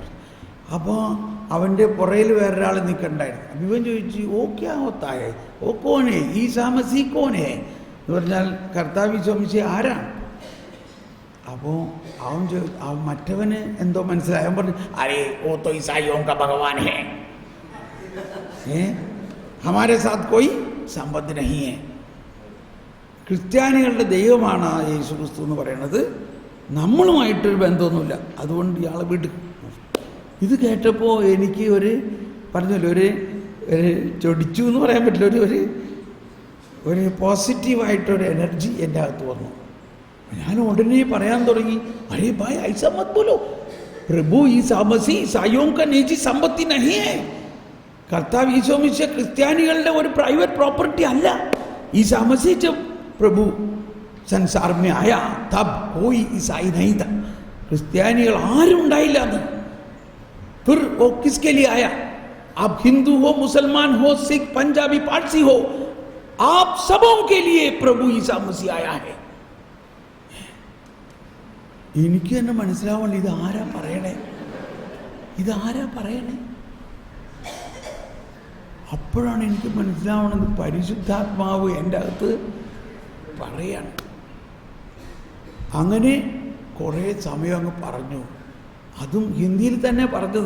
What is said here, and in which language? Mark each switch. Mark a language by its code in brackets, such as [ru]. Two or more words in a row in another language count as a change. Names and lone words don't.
[ml] അപ്പോൾ അവൻ്റെ പുറയിൽ വേറൊരാൾ നിൽക്കണ്ടായിരുന്നു. അപ്പം ഇവൻ ചോദിച്ചു, [hi] ओ क्या होता है, ओ कौन ईसा मसीह कौन [ml] എന്ന് പറഞ്ഞാൽ കർത്താവ് ഈശോ മിശിഹ ആരാണ്? അപ്പോൾ അവൻ മറ്റവന് എന്തോ മനസ്സിലായി. അവൻ പറഞ്ഞു, [hi] अरे ओ तो ईसाइयों का भगवान है, हमारे साथ कोई संबंध नहीं है. [ml] ക്രിസ്ത്യാനികളുടെ ദൈവമാണ് യേശു ക്രിസ്തു എന്ന് പറയുന്നത്, നമ്മളുമായിട്ടൊരു ബന്ധമൊന്നുമില്ല, അതുകൊണ്ട് ഇയാളെ വിടും. ഇത് കേട്ടപ്പോൾ എനിക്ക് പറഞ്ഞല്ലോ ഒരു ചൊടിച്ചു എന്ന് പറയാൻ പറ്റില്ല, ഒരു പോസിറ്റീവായിട്ടൊരു എനർജി എൻ്റെ അകത്ത് വന്നു. ഞാൻ ഉടനെ പറയാൻ തുടങ്ങി, [hi] अरे भाई ऐसा मत बोलो, प्रभु ईसा मसीह ईसाइयों का निजी संपत्ति नहीं है. [ml] കർത്താവ് ഈശോ മിശിഹ ക്രിസ്ത്യാനികളുടെ ഒരു [en] private property [ml] അല്ല. [hi] ईसा मसीह जब प्रभु संसार में आया तब कोई ईसाई नहीं था. [ml] ക്രിസ്ത്യാനികൾ ആരും ഉണ്ടായില്ല എന്ന്. [hi] फिर वो किसके लिए आया? आप हिंदू हो, मुसलमान हो, सिख, पंजाबी, पारसी हो, आप सबों के लिए प्रभु ईसा मसीह आया है. [ml] എനിക്ക് തന്നെ മനസ്സിലാവണ്ട, ഇതാരാ പറയണേ? അപ്പോഴാണ് എനിക്ക് മനസ്സിലാവണത് പരിശുദ്ധാത്മാവ് എൻ്റെ അകത്ത് പറയാണ്. അങ്ങനെ കുറേ സമയം അങ്ങ് പറഞ്ഞു, അതും ഹിന്ദിയിൽ തന്നെ പറഞ്ഞത്.